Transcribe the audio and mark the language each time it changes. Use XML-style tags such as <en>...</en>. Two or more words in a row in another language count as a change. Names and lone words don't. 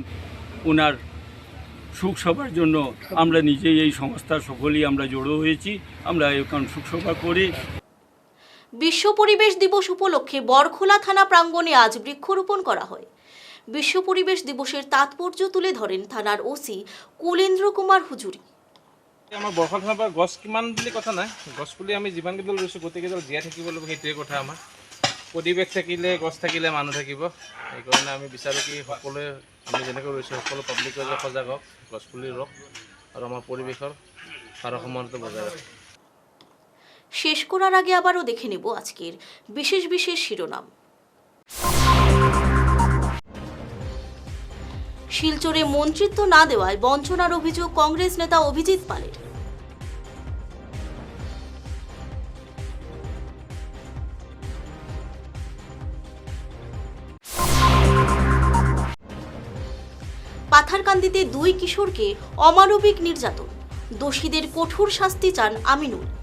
<bn>ওনার শোক সভার জন্য আমরা নিজেই এই সংস্থার সকলেই আমরা জড়ো হয়েছি, আমরা এখন শোক সভা করি। বিশ্ব পরিবেশ দিবস উপলক্ষে বরখোলা থানা প্রাঙ্গণে আজ বৃক্ষরোপণ করা হয়। বিশ্ব পরিবেশ দিবসের তাৎপর্য তুলে ধরেন থানার ওসি কুলেন্দ্র কুমার হুজুরি।</bn> <as>আমাৰ বৰষুণ থানাৰ পৰা গছ কিমান বুলি কথা নাই, গছ পুলি আমি যিমান কেইডাল ৰুইছোঁ গোটেইকেইডাল জীয়াই থাকিব লাগিব, সেইটোৱে কথা। আমাৰ পৰিৱেশ থাকিলে, গছ থাকিলে মানুহ থাকিব। সেইকাৰণে আমি বিচাৰোঁ কি সকলোৱে আমি যেনেকৈ ৰুইছোঁ সকলো পাব্লিকে যে সজাগ হওক, গছ পুলি ৰুওক আৰু আমাৰ পৰিৱেশৰ ভাৰসাম্যতা বজাই ৰাখক।</as> <bn>শেষ করার আগে আবারও দেখে নেব আজকের বিশেষ বিশেষ শিরোনাম। শিলচরে মন্ত্রিত্ব না দেওয়ায় বঞ্চনার অভিযোগ কংগ্রেস নেতা অভিজিৎ পালের। পাথারকান্দিতে 2 কিশোরকে অমানবিক নির্যাতন, দোষীদের কঠোর শাস্তি চান আমিনুল।</bn>